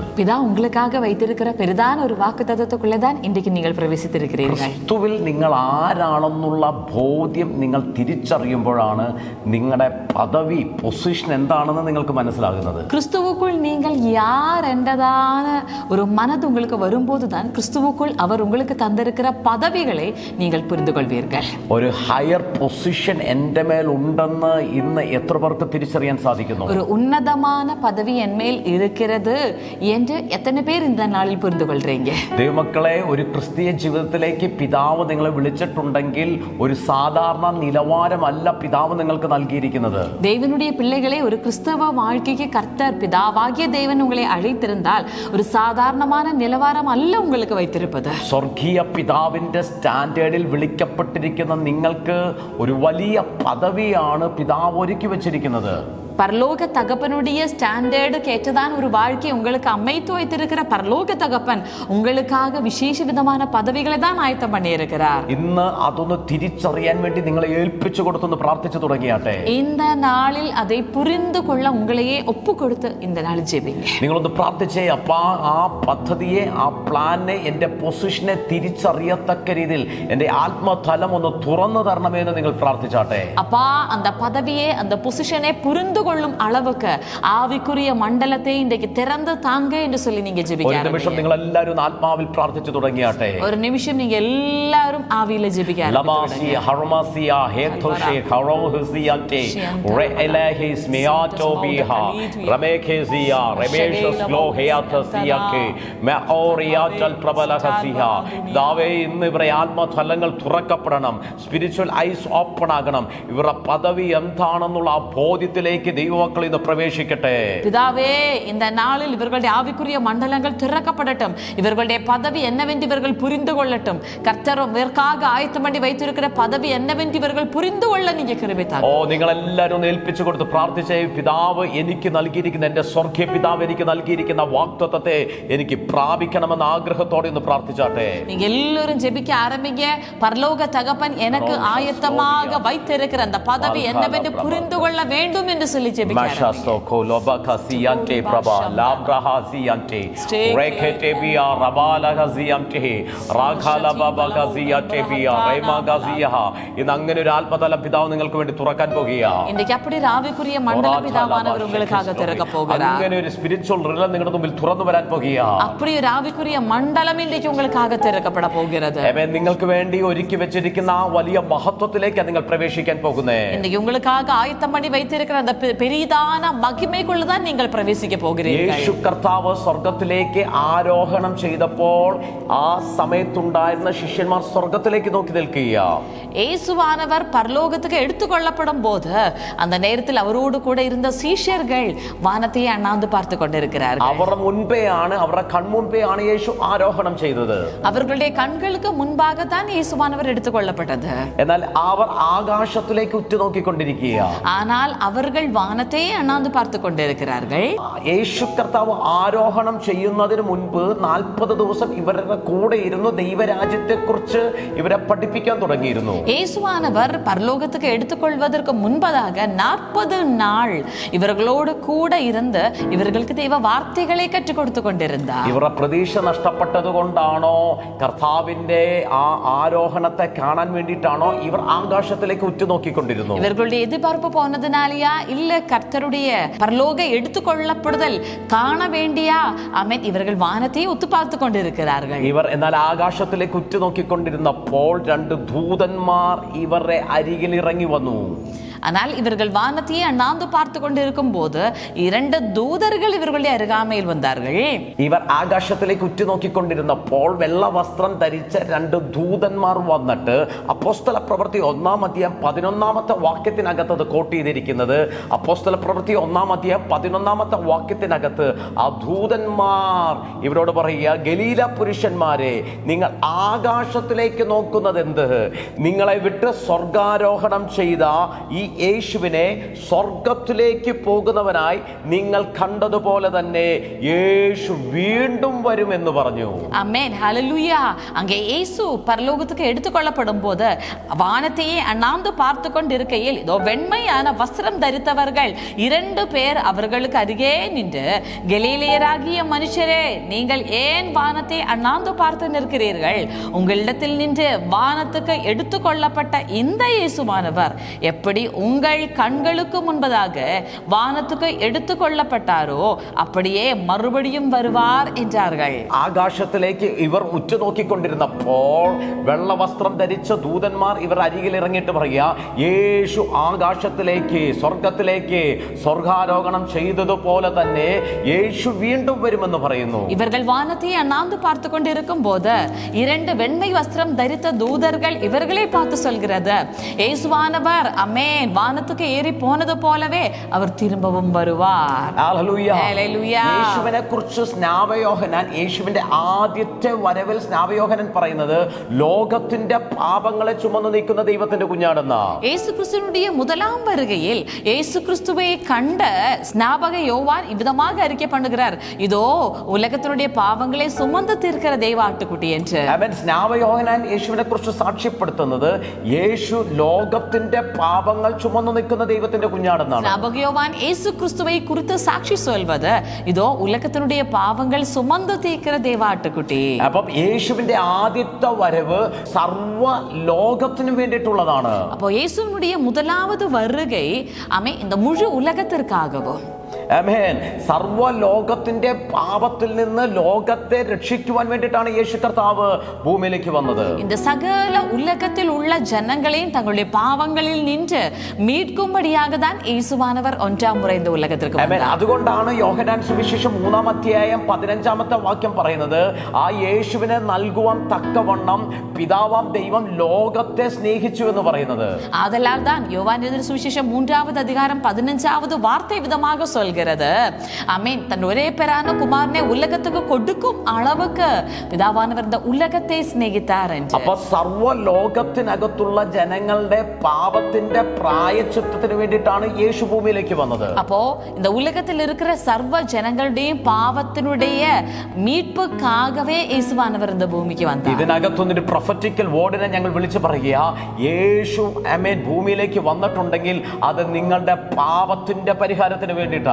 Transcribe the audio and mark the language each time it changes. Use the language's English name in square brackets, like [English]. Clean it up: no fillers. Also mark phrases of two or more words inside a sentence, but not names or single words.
[Tamil] பிதா உங்களுக்காக வைத்திருக்கிற பெரிதான ஒரு வாக்குத்தத்தத்துக்குள்ளே தான் இன்றைக்கு நீங்கள் பிரவேசித்திருக்கிறீர்கள். [Malayalam] ക്രിസ്തുവിൽ നിങ്ങൾ ആരാണെന്നുള്ള ബോധ്യം നിങ്ങൾ തിരിച്ചറിയുമ്പോഴാണ് നിങ്ങളുടെ പദവി, പൊസിഷൻ എന്താണെന്ന് നിങ്ങൾക്ക് മനസ്സിലാകുന്നത്. [Tamil] கிறிஸ்துவுக்குள் நீங்கள் யார் என்றதான ஒரு மனது உங்களுக்கு வரும்போது தான் கிறிஸ்துவுக்குள் அவர் உங்களுக்கு தந்திருக்கிற பதவிகளை நீங்கள் புரிந்து கொள்வீர்கள். [Malayalam] ഒരു [English] higher position [Malayalam] എൻ്റെ മേൽ ഉണ്ടെന്ന് ഇന്ന് എത്ര പേർക്ക് തിരിച്ചറിയാൻ സാധിക്കുന്നു? [Tamil] ஒரு உன்னதமான பதவி என் மேல் இருக்கிறது என்று எத்தனை பேர் இந்த நாளில் புரிந்து கொள்றீங்க? [Malayalam] ദൈവമക്കളെ, ഒരു ക്രിസ്തീയ ജീവിതത്തിലേക്ക് പിതാവ് നിങ്ങളെ വിളിച്ചിട്ടുണ്ടെങ്കിൽ ഒരു സാധാരണ നിലവാരമല്ല പിതാവ് നിങ്ങൾക്ക് നൽകിയിരിക്കുന്നത്. [Tamil] தேவனுடைய பிள்ளைகளே, ஒரு கிறிஸ்தவ வாழ்க்கைக்கு கர்த்தர் பிதாவாகிய தேவன் உங்களை அழைத்திருந்தால் ஒரு சாதாரணமான நிலவாரம் அல்ல உங்களுக்கு வைத்திருப்பது. [Malayalam] സ്വർഗീയ പിതാവിന്റെ സ്റ്റാൻഡേർഡിൽ വിളിക്കപ്പെട്ടിരിക്കുന്ന നിങ്ങൾക്ക് ഒരു വലിയ പദവിയാണ് പിതാവ് ഒരുക്കി വെച്ചിരിക്കുന്നത്. [Tamil] பரலோக தகப்பனுடைய ஸ்டாண்டர்டுக்கு ஏற்றதான ஒரு வாழ்க்கை உங்களுக்கு அமைத்து வைத்திருக்கிற பரலோக தகப்பன் உங்களுக்காக விசேஷ விதமான பதவிகளை தான் ஆயத்தம் பண்ணி இருக்கிறார். [Malayalam] ഇന്ന് അതൊന്ന് തിരിച്ചറിയാൻ വേണ്ടി നിങ്ങളെ ഏൽപ്പിച്ചു കൊടുത്തൊന്ന് പ്രാർത്ഥിച്ചു തുടങ്ങിയാട്ടെ. [Tamil] இந்த നാളിൽ அதை புரிந்து கொள்ள உங்களையே ஒப்பு கொடுத்து இந்த நாள் ஜெபிங்க. [Malayalam] നിങ്ങളൊന്ന് പ്രാർത്ഥിച്ചേ, അപ്പാ ആ പദ്ധതിയെ, ആ പ്ലാനെ, എൻ്റെ പൊസിഷനെ തിരിച്ചറിയത്തക്ക രീതിയിൽ എൻ്റെ ആത്മതലം ഒന്ന് തുറന്നു തരണമേ എന്ന് നിങ്ങൾ പ്രാർത്ഥിച്ചാട്ടെ. [Tamil] அப்பா, அந்த பதவியை, அந்த பொசிஷனை புரிந்து கொள்ளும் அளவுக்கு ஆவிக்குரிய மண்டலத்தை இன்றைக்கு திறந்து தாங்க என்று சொல்லி நீங்க ஜெபிக்க. [Malayalam] ഒരു നിമിഷം നിങ്ങൾ എല്ലാവരും ആത്മാവിൽ പ്രാർത്ഥിച്ചു തുടങ്ങിയാട്ടെ. [Tamil] ஒரு நிமிஷம் நீங்க எல்லாரும் ஆவியில ஜெபிக்க ലമാസി ഹർമസിയ ഹേതോഷേ ഖറോഹസിയത്തെ റെലഹിസ് മിയാറ്റോബിഹ റമേഖേസിയ റമേഷസ് ഗ്ലോഹയാതസിയക്കെ മെഓറിയാറ്റൽ പ്രബലഹസിയ. [Malayalam] ദാവേ, ഇന്ന് ഇവരുടെ ആത്മതലങ്ങൾ തുറക്കപ്പെടണം, [English] spiritual eyes open [Malayalam] ആകണം. ഇവരുടെ പദവി എന്താണെന്നുള്ള ആ ബോധ്യത്തിലേക്ക് ദൈവമക്കൾ ഇന്ന് പ്രവേശിക്കട്ടെ. [Tamil] பிதாவே, இந்த நாளில் இவர்களுடைய ஆவிக்குரிய மண்டலங்கள் திறக்கப்படட்டும். இவர்களுடைய பதவி என்னவென்று இவர்கள் புரிந்து கொள்ளட்டும். கர்த்தர் இவர்க்காக ஆயத்தம் பண்ணி வைத்திருக்கிற பதவி என்னவென்று இவர்கள் புரிந்து கொள்ள நீங்க கிருபை தாங்க. [Malayalam] നിങ്ങൾ എല്ലാവരും ഏൽപ്പിച്ചു കൊടുത്ത് പ്രാർത്ഥിച്ചേ. പിതാവ് എനിക്ക് നൽകിയിരിക്കുന്ന, എൻ്റെ സ്വർഗീയ പിതാവ് എനിക്ക് നൽകിയിരിക്കുന്ന വാഗ്ദത്തത്തെ എനിക്ക് പ്രാപിക്കണമെന്ന ആഗ്രഹത്തോടെ ഒന്ന് പ്രാർത്ഥിച്ചാട്ടെ. [Tamil] நீங்க எல்லாரும் ஜெபிக்க ஆரம்பிங்க. பரலோக தகப்பன் எனக்கு ஆயத்தமாக வைத்திருக்கிற அந்த பதவி என்னவென்று புரிந்து கொள்ள வேண்டும் என்று சொல்லி ஜெபிக்க ஆரம்பிங்க. [Malayalam] ഇന്ന് അങ്ങനെ ഒരു ആത്മതലം പിതാവ് നിങ്ങൾക്ക് വേണ്ടി തുറക്കാൻ പോകുകയാണ്. [Tamil] இன்னைக்கு அப்படி ஆவிக்குரிய மண்டல பிதாவானவர் உங்களுக்காக திறக்க போகிறார். [Malayalam] അങ്ങനെ ഒരു [English] spiritual realm [Malayalam] നിങ്ങളുടെ മുമ്പിൽ തുറന്നു വരാൻ പോകുകയാണ്. [Tamil] அப்படி ஒரு ஆவிக்குரிய மண்டலம் இன்றைக்கு உங்களுக்காக திறக்கப்பட போகிறது. [Malayalam] നിങ്ങൾക്ക് വേണ്ടി ഒരുക്കി വെച്ചിരിക്കുന്ന ആ വലിയ മഹത്വത്തിലേക്ക് നിങ്ങൾ പ്രവേശിക്കാൻ പോകുന്നേ. [Tamil] இன்னைக்கு உங்களுக்காக ஆயத்தம் பண்ணி வைத்திருக்கிற அந்த பெரிதான மகிமைக்குள்ள தான் நீங்கள் பிரவேசிக்க போகிறீர்கள். [Malayalam] യേശു കർത്താവ് സ്വർഗ്ഗത്തിലേക്ക് ആരോഹണം ചെയ്തപ്പോൾ ആ സമയത്തുണ്ടായിരുന്ന ശിഷ്യന്മാർ സ്വർഗ്ഗത്തിലേക്ക് നോക്കി നിൽക്കുകയാണ്. [Tamil] இயேசுவானவர் பரலோகத்துக்கு எடுத்துக்கொள்ளப்படும் போது அந்த நேரத்தில் அவரோடு கூட இருந்த சீஷர்கள் வானத்தையே அண்ணாந்து பார்த்து கொண்டிருக்கிறார்கள். [Malayalam] അവരുടെ മുൻപേയാണ്, അവരുടെ കൺമുൻപേയാണ് യേശു ആരോഹണം ചെയ്തത്. [Tamil] அவர்களுடைய கண்களுக்கு முன்பாக தான் இயேசுவானவர் எடுத்துக்கொள்ளப்பட்டது. [Malayalam] എന്നാൽ അവർ ആകാശത്തിലേക്ക് ഉറ്റുനോക്കിക്കൊണ്ടിരിക്കുകയാണ്. [Tamil] ஆனால் அவர்கள் வானத்தையே அண்ணாந்து பார்த்து கொண்டிருக்கிறார்கள். [Malayalam] യേശു കർത്താവ് ആരോഹണം ചെയ്യുന്നതിന് മുൻപ് 40 ദിവസം ഇവരുടെ കൂടെ ഇരുന്ന് ദൈവരാജ്യത്തെ കുറിച്ച് ഇവരെ പഠിപ്പിക്കാൻ തുടങ്ങിയിരുന്നു. [Tamil] இயேசுவானவர் பரலோகத்துக்கு எடுத்துக்கொள்வதற்கு முன்பதாக 40 நாள் இவர்களோடு கூட இருந்து இவர்களுக்கு தெய்வ வார்த்தைகளை கற்றுக் கொடுத்து கொண்டிருந்தார். [Malayalam] ഇവരുടെ പ്രതീക്ഷ നഷ്ടപ്പെട്ടത് കൊണ്ടാണോ, കർത്താവിന്റെ ആ ആരോഹണത്തെ കാണാൻ വേണ്ടിയിട്ടാണോ ഇവർ ആകാശത്തിലേക്ക് ഉറ്റുനോക്കിക്കൊണ്ടിരുന്നു? [Tamil] இவர்களுடைய எதிர்பார்ப்பு போனதுனாலயா, இல்ல கர்த்தருடைய பரலோக எடுத்துக்கொள்ளப்படுதல் காண வேண்டியா? ஆமென். இவர்கள் வானத்தை ஒத்து பார்த்து கொண்டிருக்கிறார்கள். [Malayalam] ഇവർ എന്നാൽ ആകാശത്തിലേക്ക് ഉറ്റുനോക്കിക്കൊണ്ടിരുന്നപ്പോൾ 2 ദൂതന്മാർ ഇവരുടെ അരികിൽ ഇറങ്ങി വന്നു. [Tamil] ஆனால் இவர்கள் வானத்தையே அண்ணாந்து பார்த்து கொண்டிருக்கும் போது 2 தூதர்கள் இவர்களுடைய அருகாமையில் வந்தார்கள். [Malayalam] ഇവർ ആകാശത്തിലേക്ക് ഉറ്റുനോക്കിക്കൊണ്ടിരുന്നപ്പോൾ വെള്ള വസ്ത്രം ധരിച്ച 2 ദൂതന്മാർ വന്നിട്ട് അപ്പോസ്തല പ്രവൃത്തി 1-ാം അധ്യായം 11-ാമത്തെ വാക്യത്തിനകത്ത് അത് കോട്ട് ചെയ്തിരിക്കുന്നത്. അപ്പോസ്തല പ്രവൃത്തി 1-ാം അധ്യായം 11-ാമത്തെ വാക്യത്തിനകത്ത് ആ ദൂതന്മാർ ഇവരോട് പറയുക, ഗലീല പുരുഷന്മാരെ, നിങ്ങൾ ആകാശത്തിലേക്ക് നോക്കുന്നത് എന്ത്? നിങ്ങളെ വിട്ട് സ്വർഗാരോഹണം ചെയ്ത ഈ യേശുവിനെ സ്വർഗത്തിലേക്ക് പോകുന്നവനായി നിങ്ങൾ കണ്ടതുപോലെ തന്നെ യേശു വീണ്ടും വരുമെന്ന് പറഞ്ഞു. ആമേൻ, ഹല്ലേലൂയ. [Tamil] அங்கே இயேசு பரலோகத்துக்கு எடுத்துக்கொள்ளப்படும் போது வானத்தையே அண்ணாந்து பார்த்து கொண்டிருக்கையில் இதோ வெண்மையான வஸ்திரம் தரித்தவர்கள் 2 பேர் அவர்களுக்கு அருகே நின்று, கலிலேயராகிய மனுஷரே, நீங்கள் ஏன் வானத்தை அண்ணாந்து பார்த்து நிற்கிறீர்கள்? உங்களிடத்தில் நின்று வானத்துக்கு எடுத்துக்கொள்ளப்பட்ட இந்த இயேசுவானவர் எப்படி உங்கள் கண்களுக்கு முன்பதாக வானத்துக்கு எடுத்துக்கொள்ளப்பட்டாரோ அப்படியே மறுபடியும் வருவார் என்றார்கள். [Malayalam] ആകാശത്തിലേക്ക് ഇവർ ഉറ്റുനോക്കിക്കൊണ്ടിരുന്നപ്പോൾ വെള്ളവസ്ത്രം ധരിച്ച ദൂതന്മാർ ഇവർ അരികിൽ ഇറങ്ങിയിട്ട് പറയുക, യേശു ആകാശത്തിലേക്ക് സ്വർഗത്തിലേക്ക് സ്വർഗാരോഹണം ചെയ്തതുപോലെ തന്നെ യേശു വീണ്ടും വരുമെന്ന് പറയുന്നു. [Tamil] இவர்கள் வானத்தை அண்ணாந்து பார்த்து கொண்டிருக்கும் போது 2 வெண்மை வஸ்திரம் தரித்த தூதர்கள் இவர்களை பார்த்து சொல்கிறது, இயேசுவானவர் ஆமென் வானத்துக்கு ஏறி போனது போலவே அவர் திரும்பவும் வருவார். [Malayalam] ഹല്ലേലൂയ. ഹല്ലേലൂയ. യേശുവിനെ കുറിച്ച് സ്നാപയോഹന്നാൻ, യേശുവിന്റെ ആദ്യത്തെ വരവിൽ സ്നാപയോഹന്നാൻ പറയുന്നത് ലോകത്തിന്റെ പാപങ്ങളെ ചുമന്നു നീക്കുന്ന ദൈവത്തിന്റെ കുഞ്ഞാണെന്നാ. [Tamil] இயேசு கிறிஸ்துவினுடைய முதலாம் வருகையில் இயேசு கிறிஸ்துவை கண்ட ஸ்நாபக யோவான் இவ்விதமாக அறிக்கை பண்ணுகிறார், இதோ உலகத்தினுடைய பாவங்களை சுமந்து தீர்க்கிற தெய்வ ஆட்டுக்குட்டி என்று. [Malayalam] അവൻ സ്നാപയോഹന്നാൻ യേശുവിനെ കുറിച്ച് സാക്ഷ്യപ്പെടുത്തുന്നത് യേശു ലോകത്തിന്റെ പാപങ്ങൾ ചുമന്നു നിൽക്കുന്ന ദൈവത്തിന്റെ കുഞ്ഞാണെന്നാണ്. [Tamil] ஸ்நாபக யோவான் இயேசு கிறிஸ்துவை குறித்து சாட்சி சொல்வது, இதோ உலகத்தினுடைய பாவங்கள் சுமந்து தீர்க்கிற தெய்வ ஆட்டுக்குட்டி. [Malayalam] അപ്പം യേശുവിന്റെ ആദ്യത്തെ വരവ് സർവ്വ ലോകത്തിനും വേണ്ടിയിട്ടുള്ളതാണ്. [Tamil] அப்போ இயேசுவினுடைய முதலாவது வருகை இந்த முழு உலகத்திற்காகவும், [Malayalam] ആമേൻ, സർവ്വ ലോകത്തിന്റെ പാപത്തിൽ നിന്ന് ലോകത്തെ രക്ഷിക്കുവാൻ വേണ്ടിയിട്ടാണ് യേശു കർത്താവ് ഭൂമിയിലേക്ക് വന്നത്. [Tamil] இந்த சகல உலகத்தில் உள்ள ஜனங்களையும் தங்களுடைய பாவங்களில் நின்று மீட்கும்படியாக தான் இயேசுவானவர் 1ஆம் முறை இந்த உலகத்திற்கு വந்தார். வந்தார். [Malayalam] അതുകൊണ്ടാണ് യോഹന്നാൻ സുവിശേഷം 3-ാം അധ്യായം 15-ാമത്തെ വാക്യം പറയുന്നത്, ആ യേശുവിനെ നൽകുവാൻ തക്കവണ്ണം പിതാവാം ദൈവം ലോകത്തെ സ്നേഹിച്ചു എന്ന് പറയുന്നത്. [Tamil] ஆதலால் தான் யோவான் எழுதின சுவிசேஷம் 3வது அதிகாரம் 15வது வார்த்தை விதமாக சொல்கிறது, ஆமென், தன் ஒரே பேரான குமாரனை உலகத்துக்கு கொடுக்கும் அளவுக்கு പിതാവാനവർ இந்த உலகத்தை சிநேகித்தார் என்று. [Malayalam] അപ്പൊ സർവ്വ ലോകത്തിനകത്തുള്ള ജനങ്ങളുടെ പാപത്തിന്റെ പ്രായശ്ചിത്തത്തിന് വേണ്ടിയിട്ടാണ് യേശു ഭൂമിയിലേക്ക് വന്നത്. [Tamil] அப்போ இந்த உலகத்தில் இருக்கிற சர்வ ஜனங்களுடைய பாவத்தினுடைய மீட்புக்காகவே இயேசுவானவர் இந்த பூமிக்கு வந்தார். [Malayalam] ഇതിനകത്തൊന്നൊരു [English] prophetical word [Malayalam] ഞങ്ങൾ വിളിച്ചു പറയുക, യേശു ആമേൻ ഭൂമിയിലേക്ക് വന്നിട്ടുണ്ടെങ്കിൽ അത് നിങ്ങളുടെ പാപത്തിന്റെ പരിഹാരത്തിന് വേണ്ടിയിട്ടാ.